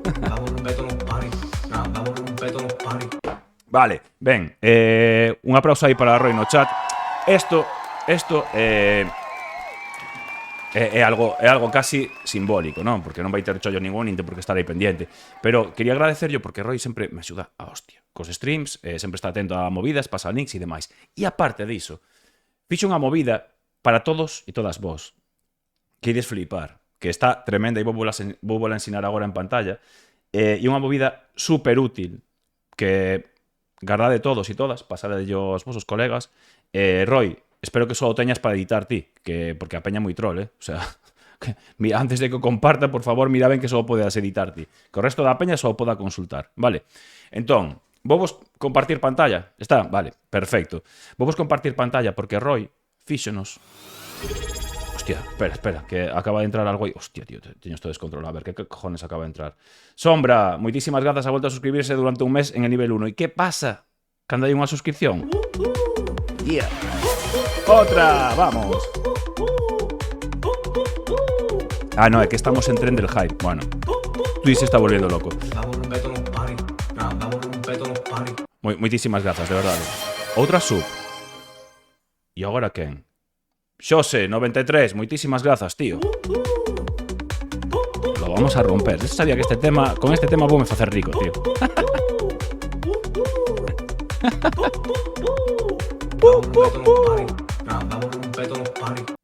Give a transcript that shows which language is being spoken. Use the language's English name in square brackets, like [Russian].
[Spanish] Vamos a romper todos los paris. Vamos a romper todos los paris. [Galician] Vale, ben, un aplauso aí para Roy no chat. Isto é algo casi simbólico, non? Porque non vai ter chollo ningún, nin ten por que estar aí pendiente. Pero quería agradecerlo porque Roy sempre me axuda a hostia. Cos streams, sempre está atento a movidas, pasa links e demais. E aparte diso, fixo unha movida para todos e todas vos. Que ides flipar. Que está tremenda e vou vola ensinar agora en pantalla, e unha movida super útil que gardade todos e todas, pasade aos vosos colegas. Roy, espero que só o teñas para editar ti, porque a peña moi troll, o sea, mira, antes de que o comparta, por favor, mira ben que só o podes editar ti, que o resto da peña só o poda consultar, vale? Entón, vos compartir pantalla, está? Vale, perfecto. Vos compartir pantalla porque Roy fíxonos. Hostia, espera, que acaba de entrar algo aí. Hostia, tío, teño esto descontrolado. [Spanish] A ver, que cojones acaba de entrar? Sombra, [Galician] moitísimas grazas, [Spanish] ha vuelto a suscribirse durante un mes en el nivel 1. ¿Y qué pasa [Galician] cando hai unha [Spanish] suscripción? Yeah. Otra, vamos. [Galician] Ah, no, é que estamos en tren del hype. [Spanish] Bueno, Twitch se está volviendo loco. Vamos a romper todos los paris. Vamos a romper todos los paris. [Galician] Moitísimas grazas, de verdade. Outra sub. E agora quen? Xose, 93, moitísimas grazas, tío. [Spanish] Lo vamos a romper. Yo sabía que con este tema [Galician] vou me facer rico, tío. [Spanish] Vamos a romper todos los paris.